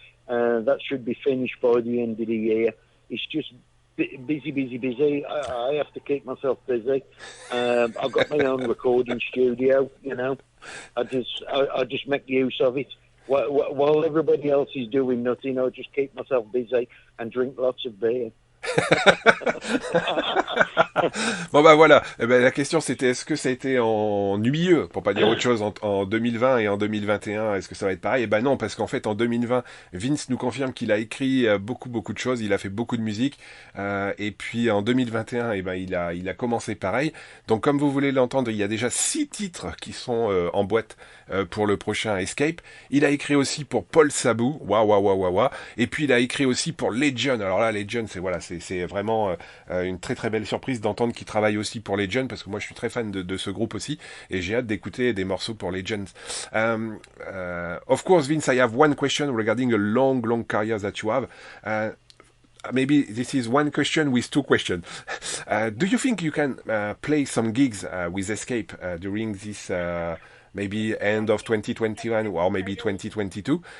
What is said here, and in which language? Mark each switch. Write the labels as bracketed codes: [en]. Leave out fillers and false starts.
[en] That should be finished by the end of the year. It's just busy. I have to keep myself busy. I've got my own recording studio, you know. I just make use of it. While everybody else is doing nothing, I just keep myself busy and drink lots of beer. [fr] Bon bah voilà, la question c'était est-ce que ça a été ennuyeux, pour pas dire autre chose, en 2020 et en 2021, est-ce que ça va être pareil? Et ben non, parce qu'en fait en 2020, Vince nous confirme qu'il a écrit beaucoup de choses, il a fait beaucoup de musique, et puis en 2021, il a commencé pareil. Donc comme vous voulez l'entendre, il y a déjà 6 titres qui sont en boîte pour le prochain Escape. Il a écrit aussi pour Paul Sabou, et puis il a écrit aussi pour Legend. Alors là, Legend, c'est vraiment une très très belle surprise d'entendre qu'il travaille aussi pour Legend, parce que moi je suis très fan de ce groupe aussi, et j'ai hâte d'écouter des morceaux pour Legend. [en] Of course, Vince, I have one question regarding a long career that you have. Maybe this is one question with 2 questions. Do you think you can play some gigs with Escape during this maybe end of 2021 or maybe 2022?